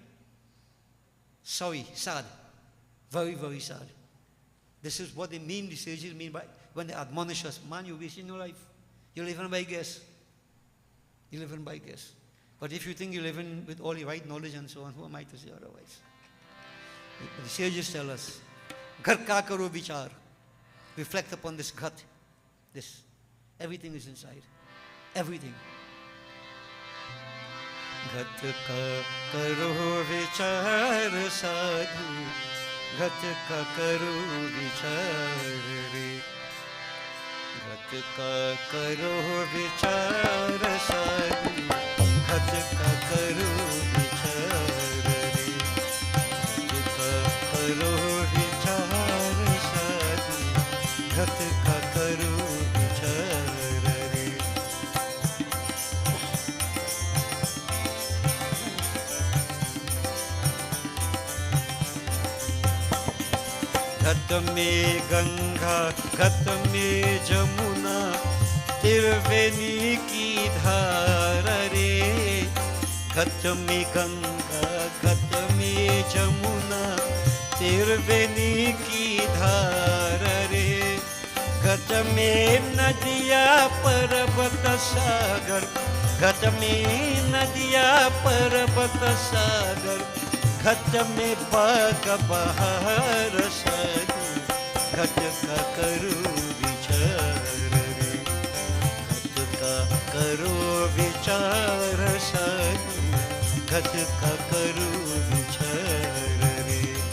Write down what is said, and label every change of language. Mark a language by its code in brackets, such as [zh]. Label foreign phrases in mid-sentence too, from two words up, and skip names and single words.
[en] Sorry, sad. Very, very sad. This is what they mean, the sages mean by when they admonish us. Man, you're wasting your life. You're living by guess. You're living by guess. But if you think you're living with all the right knowledge and so on, who am I to say otherwise? The sages tell us, [hi] घर का करो विचार. [en] Reflect upon this ghat. This. Everything is inside. Everything. [hi] घट का करो विचार साधु. घट का करो विचार रे. घट का करो विचार साधु. घट का करो विचार रे. घट का करो विचार साधु. घट का करो विचार रे. घट में गंगा, घट में जमुना, त्रिवेणी की धार रे. घट में गंगा, घट में जमुना, त्रिवेणी की धार रे. घट में नदिया पर्वत सागर, घट में नदिया पर्वत सागर, घट में बाग बहार साधु. घट का करो विचार रे. घट का करो विचार साधु. घट का करो विचार रे.